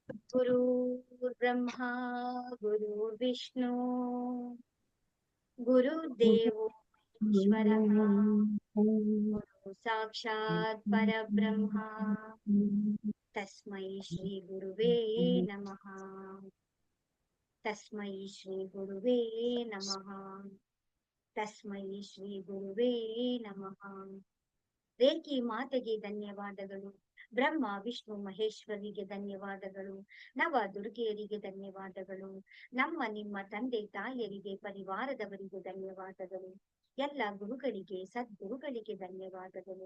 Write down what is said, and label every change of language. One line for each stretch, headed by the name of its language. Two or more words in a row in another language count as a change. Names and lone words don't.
Sanskrit: गुरुर्ब्रह्मा गुरुर्विष्णु गुरुर्देवो महेश्वरः गुरु साक्षात् परब्रह्मा तस्मै श्री गुरुवे नमः। तस्मै श्री गुरुवे नमः। तस्मै श्री गुरुवे नमः।
Kannada: ರೇಖಿ ಮಾತೆಗೆ ಧನ್ಯವಾದಗಳು. ಬ್ರಹ್ಮ ವಿಷ್ಣು ಮಹೇಶ್ವರಿಗೆ ಧನ್ಯವಾದಗಳು. ನವ ದುರ್ಗೆಯರಿಗೆ ಧನ್ಯವಾದಗಳು. ನಮ್ಮ ನಿಮ್ಮ ತಂದೆ ತಾಯಿಯರಿಗೆ ಪರಿವಾರದವರಿಗೆ ಧನ್ಯವಾದಗಳು. ಎಲ್ಲ ಗುರುಗಳಿಗೆ ಸದ್ಗುರುಗಳಿಗೆ ಧನ್ಯವಾದಗಳು.